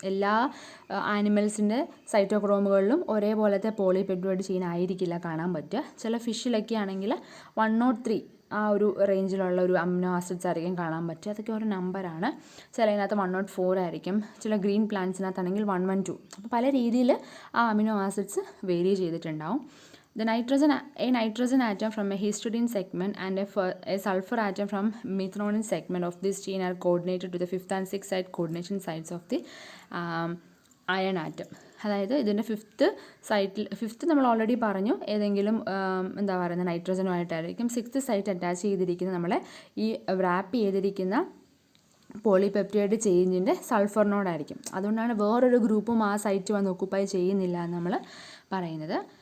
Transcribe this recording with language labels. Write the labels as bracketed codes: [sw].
[ml] എല്ലാ ആനിമൽസിൻ്റെ സൈറ്റോക്രോമുകളിലും ഒരേപോലത്തെ polypeptide chain ആയിരിക്കില്ല കാണാൻ പറ്റുക. ചില ഫിഷിലൊക്കെ ആണെങ്കിൽ 103 ആ ഒരു റേഞ്ചിലുള്ള ഒരു അമിനോ ആസിഡ്സ് ആയിരിക്കും കാണാൻ പറ്റുക. അതൊക്കെ ഒരു നമ്പറാണ്. ചിലതിനകത്ത് 104 ആയിരിക്കും, ചില ഗ്രീൻ പ്ലാന്റ്സിനകത്താണെങ്കിൽ 112. അപ്പോൾ പല രീതിയിൽ ആ അമിനോ ആസിഡ്സ് വേരി ചെയ്തിട്ടുണ്ടാവും. [en] A nitrogen atom from a histidine segment and a sulfur atom from methionine segment of this chain are coordinated to the 5th and 6th site coordination sites of the iron atom. [ml] അതായത് ഇതിൻ്റെ 5th നമ്മൾ already പറഞ്ഞു, ഏതെങ്കിലും എന്താ പറയുന്നത് നൈട്രജനുമായിട്ടായിരിക്കും. 6th site attach ചെയ്തിരിക്കുന്ന നമ്മളെ ഈ റാപ്പ് ചെയ്തിരിക്കുന്ന പോളിപെപ്റ്റൈഡ് ചെയിനിൻ്റെ സൾഫറിനോടായിരിക്കും. അതുകൊണ്ടാണ് വേറൊരു ഗ്രൂപ്പും ആ സൈറ്റ് വന്ന് ഒക്കുപ്പൈ ചെയ്യുന്നില്ല എന്ന് നമ്മൾ പറയുന്നത്.